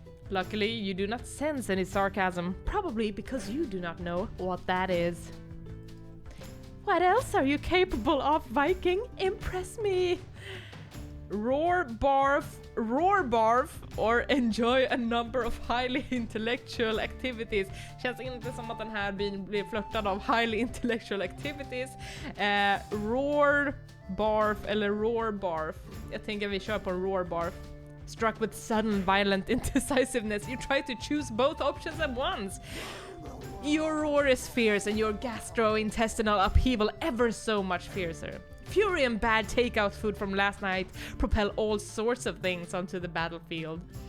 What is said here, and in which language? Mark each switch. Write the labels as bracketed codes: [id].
[en] Luckily, you do not sense any sarcasm, probably because you do not know what that is. What else are you capable of, Viking? Impress me! Roar, barf, or enjoy a number of highly intellectual activities. [sv] Känns inte som att den här byn blir flörtad av [en] highly intellectual activities. [sv] Roar, barf eller roar, barf. Jag tänker vi kör på roar, barf. [en] Struck with sudden violent indecisiveness, you try to choose both options at once. Your roar is fierce and your gastrointestinal upheaval ever so much fiercer. Fury and bad takeout food from last night propel all sorts of things onto the battlefield.